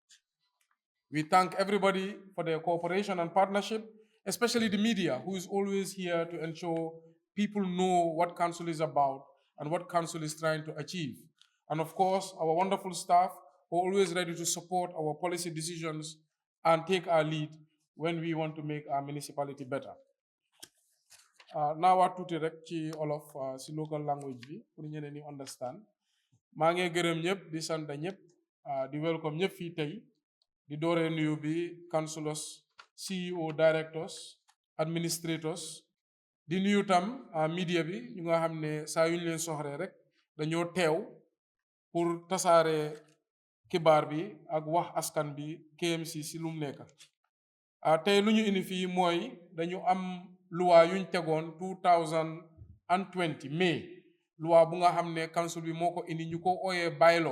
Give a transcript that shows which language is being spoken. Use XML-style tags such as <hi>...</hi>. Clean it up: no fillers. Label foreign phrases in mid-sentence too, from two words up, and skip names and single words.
<en>We thank everybody for their cooperation and partnership, especially the media, who is always here to ensure people know what council is about and what council is trying to achieve. And of course, our wonderful staff who are always ready to support our policy decisions and take our lead when we want to make our municipality better. Now what to direct</en> <wo>Olaf si</wo> <en>local language</en> <wo>bi pour ñeneen ñi understand. Maa ngi gërëm ñëpp di sant ñëpp di welcome ñëpp fii tey di dooree nuyu bi</wo> <en>councilors, CEO, directors, administrators,</en> <wo>di nuyu tam media bi ñu nga xam ne saa yu ñu leen soxree rek dañoo teew pour tasaare xibaar bi ak wax askan bi KMC si lu mu nekk. Tey lu ñu indi fii mooy dañu am loi yuñ tegoon 2020 mai loi bu nga xam ne council bi moo ko indi ñu ko ooyee bylaw.</wo>